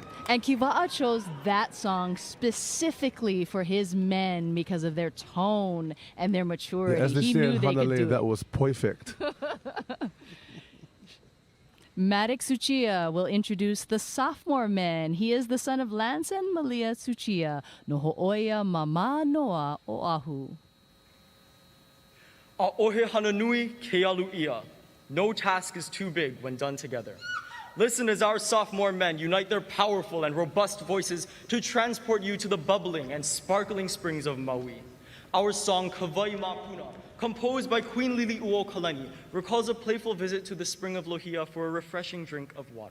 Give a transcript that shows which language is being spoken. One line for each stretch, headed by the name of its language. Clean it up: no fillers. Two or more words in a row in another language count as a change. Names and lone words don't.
English: And Kiva'a chose that song specifically for his men because of their tone and their maturity. As they He say knew in they could do Hanalei, that it. was perfect. Maddox Suchia will introduce the sophomore men. He is the son of Lance and Malia Suchia,
Hawaiian: no ho'oia mama noa oahu. A ohe hananui ke alu ia.
English: No task is too big when done together. Listen as our sophomore men unite their powerful and robust voices to transport you to the bubbling and sparkling springs of Maui. Our song Kawai Mapuna, composed by Queen Lili'uo Kalani, recalls a playful visit to the spring of Lohia for a refreshing drink of water.